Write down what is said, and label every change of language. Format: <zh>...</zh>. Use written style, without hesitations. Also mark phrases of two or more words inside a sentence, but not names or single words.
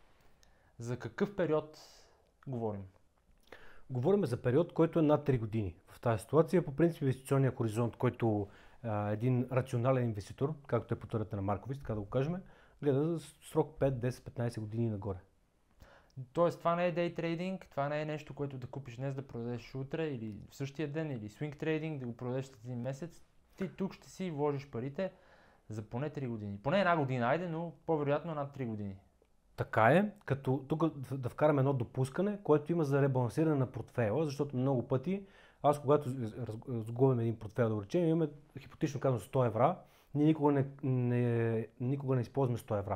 <bg>За какъв период говорим? Говорим за период, който е над 3 години. В тази ситуация, по принцип, инвестиционния хоризонт, който един рационален инвеститор, както е по теорията на Маркович, така да го кажем, гледа за срок 5, 10, 15 години нагоре. Тоест това не е</bg> <en>day trading,</en> <bg>това не е нещо, което да купиш днес, да продадеш утре или в същия ден, или</bg> <en>swing trading,</en> <bg>да го продадеш след един месец. Ти тук ще си вложиш парите за поне 3 години. Поне една година, айде, но по-вероятно над 3 години. Така е, като тук да вкараме едно допускане, което има за ребалансиране на портфейла, защото много пъти, когато разглобим един портфейл, да го речем, имаме хипотетично казано 100 евра, ние никога не използваме 100 евра.</bg>